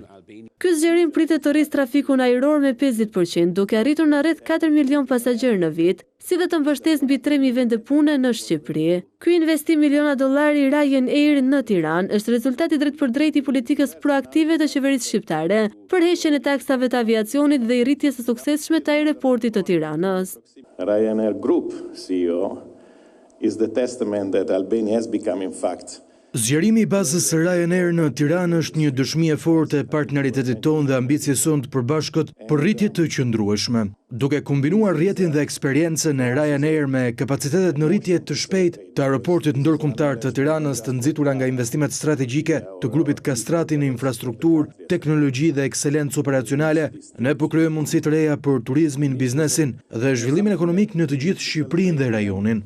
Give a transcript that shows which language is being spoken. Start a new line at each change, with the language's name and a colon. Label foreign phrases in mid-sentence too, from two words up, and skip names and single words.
Albanian: Ky zgjerim pritet të rrisë trafikun ajror me 50%, duke arritur në rreth 4 milion pasagjerë në vit, si dhe të mbështesë mbi 3.000 vende pune në Shqipëri. Ky investim miliona dollar i Ryanair në Tiranë është rezultati drejt për drejt i politikës proaktive të qeverisë shqiptare për heqjen e taksave të aviacionit dhe i rritjes së suksesshme të aeroportit të Tiranës.
English: Ryanair Group CEO is the testament that Albania has become in fact
Albanian: Zgjerimi i bazës së Ryanair në Tiranë është një dëshmi e fortë e partneritetit tonë dhe ambicjes sonë të përbashkët për rritje të qëndrueshme. Duke kombinuar rjetin dhe eksperiencën e Ryanair me kapacitetet në rritje të shpejtë të aeroportit ndërkombëtar të Tiranës, të nxitura nga investimet strategjike të grupit Kastrati në infrastrukturë, teknologji dhe ekselencë operacionale, ne po krijojmë mundësi të reja për turizmin, biznesin dhe zhvillimin ekonomik në të gjithë Shqipërinë dhe rajonin.